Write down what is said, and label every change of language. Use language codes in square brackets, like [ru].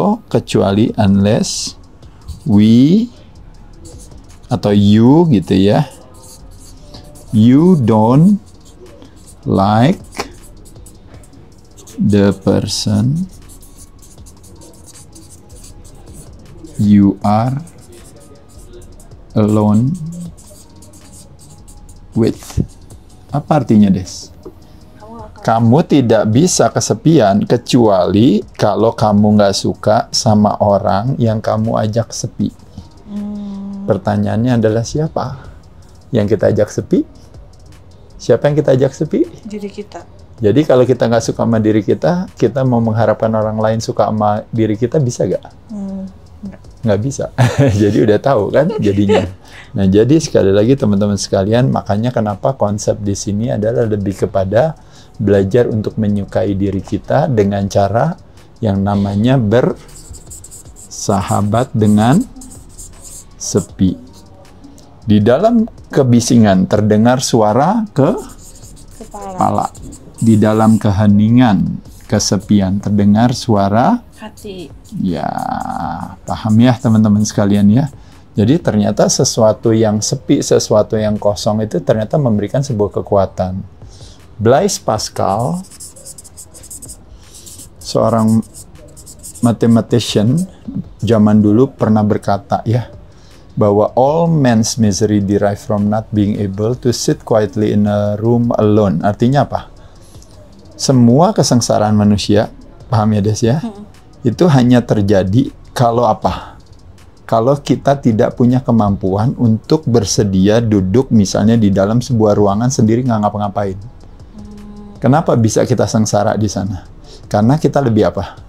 [id] Kecuali [en] unless we [id] atau [en] you [id] gitu ya, [en] you don't like the person you are alone with. [id] Apa artinya, Des? Kamu tidak bisa kesepian kecuali kalau kamu nggak suka sama orang yang kamu ajak sepi. Pertanyaannya adalah siapa yang kita ajak sepi? Siapa yang kita ajak sepi? Diri kita. Jadi kalau kita nggak suka sama diri kita mau mengharapkan orang lain suka sama diri kita, bisa nggak? Nggak bisa. Jadi udah tahu kan jadinya. Nah jadi sekali lagi teman-teman sekalian, makanya kenapa konsep di sini adalah lebih kepada belajar untuk menyukai diri kita dengan cara yang namanya bersahabat dengan sepi. Di dalam kebisingan terdengar suara kepala. Di dalam keheningan, kesepian terdengar suara hati. Ya, paham ya teman-teman sekalian ya. Jadi ternyata sesuatu yang sepi, sesuatu yang kosong itu ternyata memberikan sebuah kekuatan. [en] Blaise Pascal, [id] seorang [en] mathematician [id] zaman dulu pernah berkata ya, bahwa [en] all men's misery derive from not being able to sit quietly in a room alone. [id] Artinya apa? Semua kesengsaraan manusia, paham ya Des ya? Itu hanya terjadi kalau apa? Kalau kita tidak punya kemampuan untuk bersedia duduk misalnya di dalam sebuah ruangan sendiri nggak ngapa-ngapain. Kenapa bisa kita sengsara di sana? Karena kita lebih apa?